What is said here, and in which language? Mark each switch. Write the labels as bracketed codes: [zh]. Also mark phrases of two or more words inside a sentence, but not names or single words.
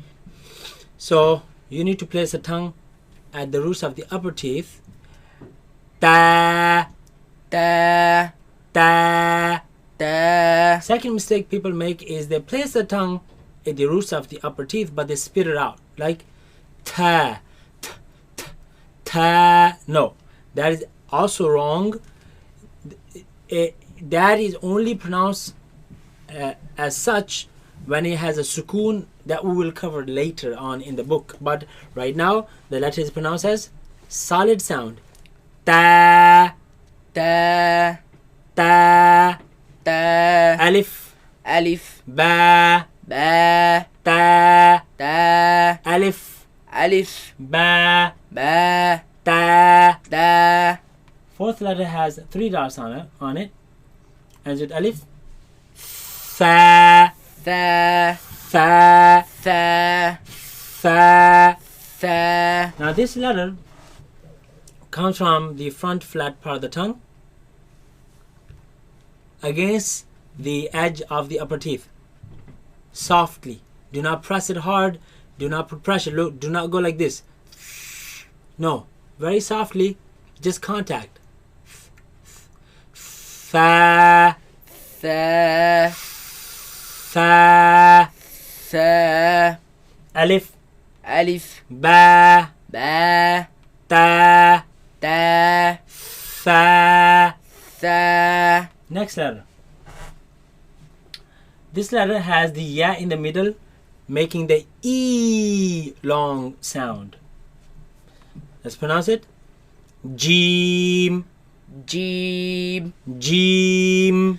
[en] So you need to place the tongue at the roots of the upper teeth. [ar] Ta, Ta, ta. ta. [en] Second mistake people make is they place the tongue at the roots of the upper teeth, but they spit it out like ta, t, t, ta. No, that is also wrong. That is only pronounced as such when it has a sukoon that we will cover later on in the book. But right now the letter is pronounced as solid sound. [ar] Ta, Ta, ta. ta. Alif, Alif, ba, ba, ta. ta. Alif, Alif, ba, ba, ta. ta. [en] Fourth letter has 3 dots on it. Ends with alif. [ar] Fa, Tha, fa, tha, fa. tha. [en] Now this letter comes from the front flat part of the tongue against the edge of the upper teeth. Softly. Do not press it hard. Do not put pressure. Look, do not go like this. No. Very softly. Just contact. [ar] Fa, Tha, fa. tha. Alif, Alif, ba, ba, ta, ta. fa. Tha. [en] Next letter. This letter has the ya in the middle, making the e long sound. Let's pronounce it. [ar] Jeem, Jeem, jeem,